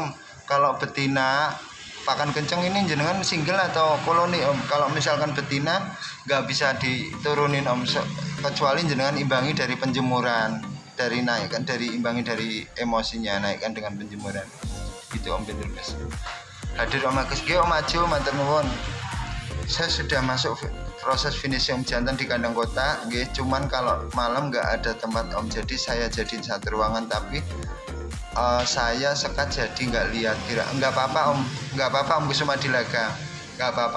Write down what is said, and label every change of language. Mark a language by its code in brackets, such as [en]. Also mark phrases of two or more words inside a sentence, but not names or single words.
[id] Gini Om, kalau betina pakan kenceng ini jenengan single atau koloni Om? Kalau misalkan betina nggak bisa diturunin Om, kecuali jenengan imbangi dari penjemuran, dari naikkan, dari imbangi dari emosinya, naikkan dengan penjemuran gitu Om Bintur Mas. Hadir Om Agus, Om maju [jv] matur nuwun. [id] Saya sudah masuk proses finishing Om jantan di kandang kota, cuman kalau malam nggak ada tempat Om, jadi saya jadiin satu ruangan, tapi saya sekat jadi nggak lihat, nggak apa-apa Om, nggak apa-apa Om Kusuma Dilaga, nggak apa-apa.